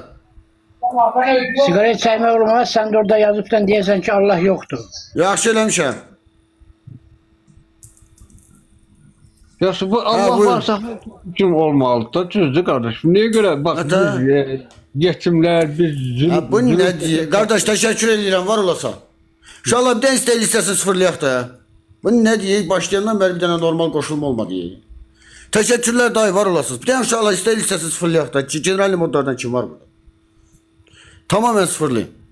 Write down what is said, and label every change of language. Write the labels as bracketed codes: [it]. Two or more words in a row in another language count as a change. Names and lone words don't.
[az] Sigaret çəkmək olmaz, sən də orada yazıbdan deyəsən ki, Allah yoxdur. Yaxşı eləmişəm. Yaxşı, bu Allah varsa kim olmalıdır? Düzdür qardaşım. Niyə görə? Bax, biz yetimlər, biz zülm... [tr] Bu ne diye? Kardeş teşekkür ederim, var olasa. İnşallah bir tane isteği listesi sıfırlayak da ya. Bu ne diye? Başlayandan beri bir tane normal koşulma olmadı diye. Teşekkürler dayı, var olasınız. Bir tane inşallah isteği listesi sıfırlayak da. General modlardan kim var burada? Tamamen sıfırlayın.